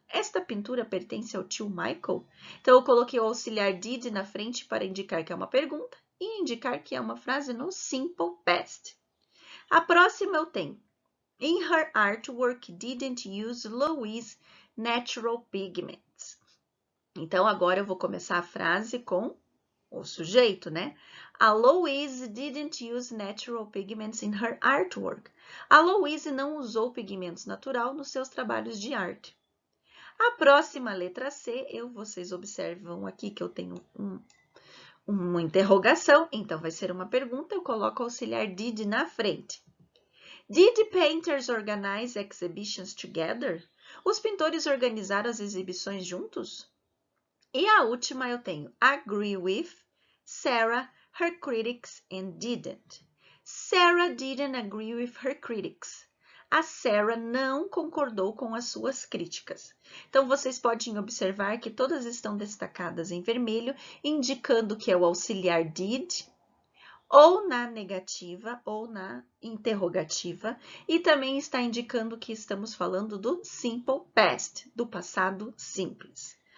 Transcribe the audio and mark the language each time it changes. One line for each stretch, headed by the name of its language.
Portuguese: Esta pintura pertence ao tio Michael? Então, eu coloquei o auxiliar did na frente para indicar que é uma pergunta e indicar que é uma frase no simple past. A próxima eu tenho.
English: In her artwork, didn't use Louise natural pigments.
Portuguese: Então, agora eu vou começar a frase com o sujeito, né?
English: A Louise didn't use natural pigments in her artwork.
Portuguese: A Louise não usou pigmentos natural nos seus trabalhos de arte. A próxima letra C, vocês observam aqui que eu tenho uma interrogação, então vai ser uma pergunta, eu coloco o auxiliar did na frente.
English: Did painters organize exhibitions together?
Portuguese: Os pintores organizaram as exibições juntos? E a última eu tenho
English: agree with Sarah, her critics, and didn't. Sarah didn't agree with her critics.
Portuguese: A Sarah não concordou com as suas críticas. Então, vocês podem observar que todas estão destacadas em vermelho, indicando que é o auxiliar did, ou na negativa, ou na interrogativa, e também está indicando que estamos falando do simple past, do passado simples.